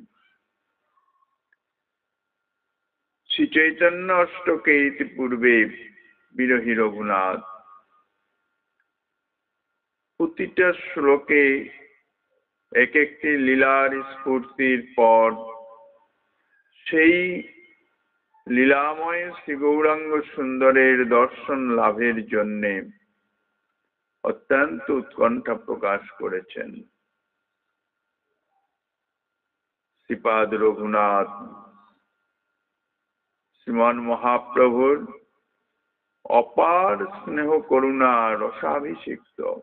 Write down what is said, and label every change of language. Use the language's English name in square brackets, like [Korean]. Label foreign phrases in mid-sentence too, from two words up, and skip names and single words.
[Bangla] শ্রী চৈতন্য অষ্টকে পূর্বে বিরহী রঘুনাথ প্রতিটা শ্লোকে এক একটি লীলার স্ফূর্তির পর সেই লীলাময় শ্রী গৌরাঙ্গ সুন্দরের দর্শন লাভের জন্য অত্যন্ত উৎকণ্ঠা প্রকাশ করেছেন। শ্রীপাদ রঘুনাথ শ্রীমান মহাপ্রভুর অপার স্নেহ করুণা রসাভিষিক্ত।